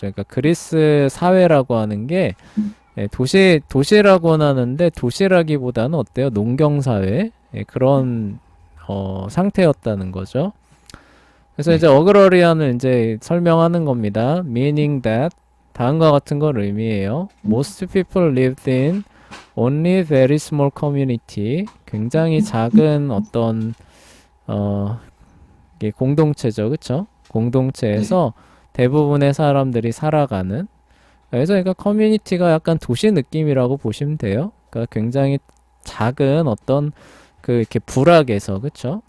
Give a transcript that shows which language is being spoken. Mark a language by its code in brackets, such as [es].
[ko] 그러니까 그리스 사회라고 하는 게 도시라고는 하는데 도시라기보다는 어때요? 농경 사회 그런 상태였다는 거죠. 그래서 이제 어그러리안을 이제 설명하는 겁니다. [en] Meaning that [ko] 다음과 같은 걸 의미해요. [en] Most people lived in only very small community. [ko] 굉장히 작은 어떤 이게 공동체죠, 그쵸? 공동체에서 대부분의 사람들이 살아가는. 그래서 그러니까 커뮤니티가 약간 도시 느낌이라고 보시면 돼요. 그러니까 굉장히 작은 어떤 그 이렇게 부락에서 그쵸?